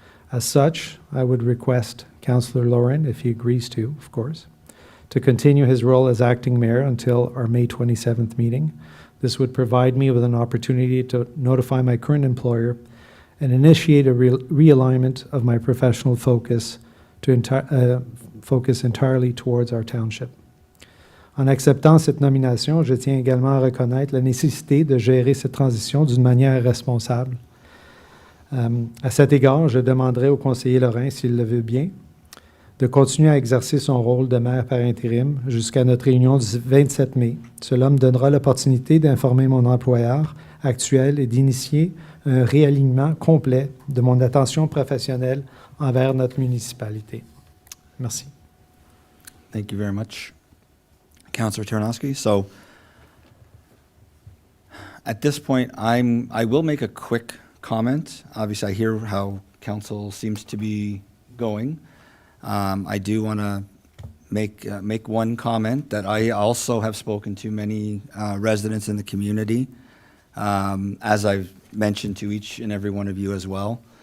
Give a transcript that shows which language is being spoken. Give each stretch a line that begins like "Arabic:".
English: As such, I would request Councillor Lauren, if he agrees to, of course, to continue his role as acting mayor until our May 27th meeting. This would provide me with an opportunity to notify my current employer and initiate a realignment of my professional focus to focus entirely towards our township.
French: En acceptant cette nomination, je tiens également à reconnaître la nécessité de gérer cette transition d'une manière responsable. À cet égard, je demanderai au conseiller Lorrain, s'il le veut bien, de continuer à exercer son rôle de maire par intérim jusqu'à notre réunion du 27 mai. Cela me donnera l'opportunité d'informer mon employeur actuel et d'initier un réalignement complet de mon attention professionnelle envers notre municipalité. Merci.
English: Thank you very much, Councillor Tarnowski. So at this point, I will make a quick comment. Obviously, I hear how council seems to be going. I do want to make one comment that I also have spoken to many residents in the community, as I've mentioned to each and every one of you as well.